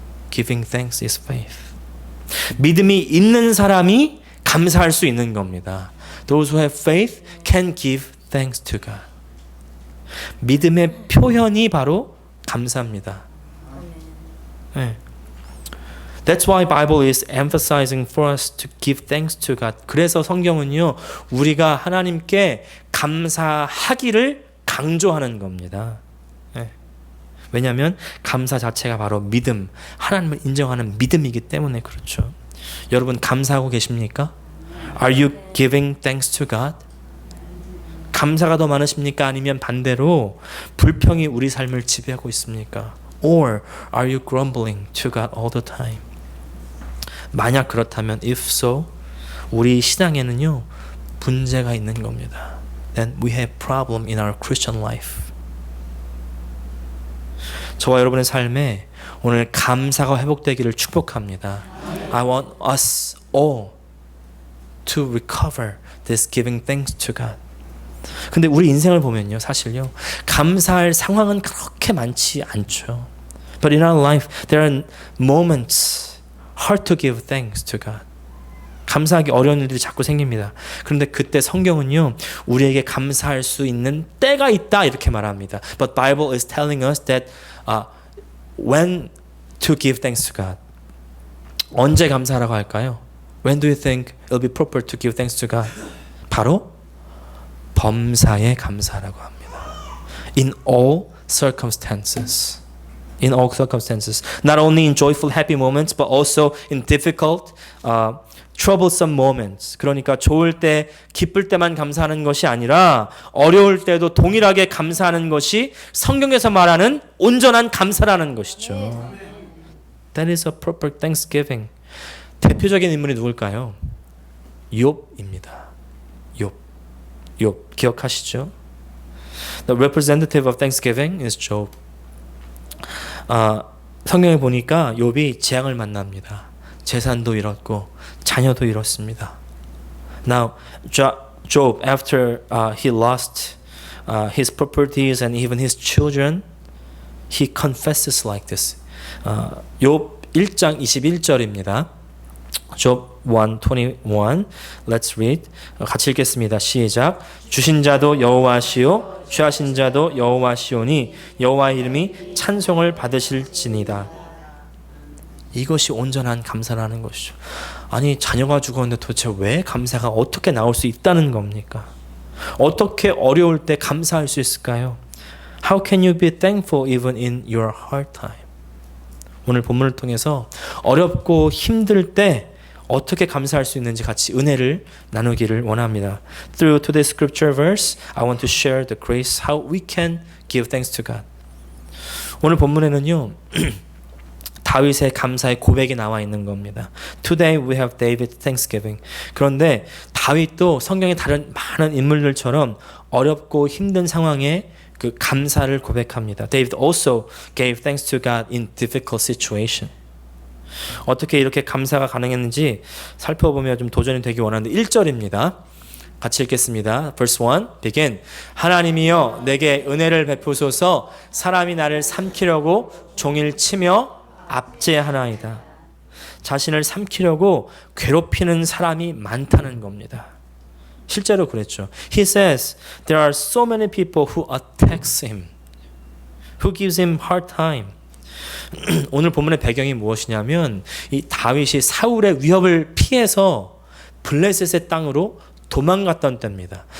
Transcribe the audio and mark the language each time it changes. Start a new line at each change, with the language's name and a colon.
English: Giving thanks is faith.
Korean: 믿음이 있는 사람이 감사할 수 있는 겁니다.
English: Those who have faith can give thanks to God.
Korean: 믿음의 표현이 바로 감사입니다. 네.
English: That's why Bible is emphasizing for us to give thanks to God.
Korean: 그래서 성경은요, 우리가 하나님께 감사하기를 강조하는 겁니다. 네. 왜냐하면 감사 자체가 바로 믿음, 하나님을 인정하는 믿음이기 때문에 그렇죠. 여러분 감사하고 계십니까?
English: Are you giving thanks to God?
Korean: 감사가 더 많으십니까? 아니면 반대로 불평이 우리 삶을 지배하고 있습니까?
English: Or are you grumbling to God all the time?
Korean: 만약 그렇다면
English: if so,
Korean: 우리 신앙에는요 문제가 있는 겁니다.
English: Then we have problem in our Christian life.
Korean: 저와 여러분의 삶에 오늘 감사가 회복되기를 축복합니다.
English: I want us all to recover this giving thanks to God.
Korean: 근데 우리 인생을 보면요, 사실요, 감사할 상황은 그렇게 많지 않죠.
English: But in our life, there are moments hard to give thanks to God.
Korean: 감사하기 어려운 일들이 자꾸 생깁니다. 그런데 그때 성경은요, 우리에게 감사할 수 있는 때가 있다 이렇게 말합니다.
English: But Bible is telling us that when to give thanks to God.
Korean: 언제 감사하라고 할까요?
English: When do you think it'll be proper to give thanks to God?
Korean: 바로 범사에 감사하라고 합니다.
English: In all circumstances. In all circumstances. Not only in joyful, happy moments, but also in difficult, troublesome moments.
Korean: 그러니까 좋을 때, 기쁠 때만 감사하는 것이 아니라 어려울 때도 동일하게 감사하는 것이 성경에서 말하는 온전한 감사라는 것이죠.
English: That is a proper thanksgiving.
Korean: 대표적인 인물이 누굴까요? 욥입니다. 욥 기억하시죠?
English: The representative of thanksgiving is Job.
Korean: 성경에 보니까 욥이 재앙을 만납니다. 재산도 잃었고 자녀도 잃었습니다.
English: Now, Job, after he lost his properties and even his children, he confesses like this.
Korean: 욥 1장 21절입니다.
English: Job 1:21. Let's read.
Korean: 같이 읽겠습니다. 시작. 주신 자도 여호와시요 취하신 자도 여호와시오니 여호와의 이름이 찬송을 받으실지니다. 이것이 온전한 감사라는 것이죠. 아니, 자녀가 죽었는데 도대체 왜 감사가 어떻게 나올 수 있다는 겁니까? 어떻게 어려울 때 감사할 수 있을까요?
English: How can you be thankful even in your hard time?
Korean: 오늘 본문을 통해서 어렵고 힘들 때 어떻게 감사할 수 있는지 같이 은혜를 나누기를 원합니다.
English: Through today's scripture verse, I want to share the grace how we can give thanks to God.
Korean: 오늘 본문에는요, 다윗의 감사의 고백이 나와 있는 겁니다.
English: Today we have David's thanksgiving.
Korean: 그런데 다윗도 성경의 다른 많은 인물들처럼 어렵고 힘든 상황에 그 감사를 고백합니다.
English: David also gave thanks to God in difficult situation.
Korean: 어떻게 이렇게 감사가 가능했는지 살펴보며 좀 도전이 되기 원하는데 1절입니다. 같이 읽겠습니다.
English: Verse 1, begin.
Korean: 하나님이여 내게 은혜를 베푸소서. 사람이 나를 삼키려고 종일 치며 압제하나이다. 자신을 삼키려고 괴롭히는 사람이 많다는 겁니다. 실제로 그랬죠.
English: He says there are so many people who attacks him, who gives him hard time.
Korean: 오늘 본문의 배경이 무엇이냐면 이 다윗이 사울의 위협을 피해서 블레셋의 땅으로 도망갔던 때입니다.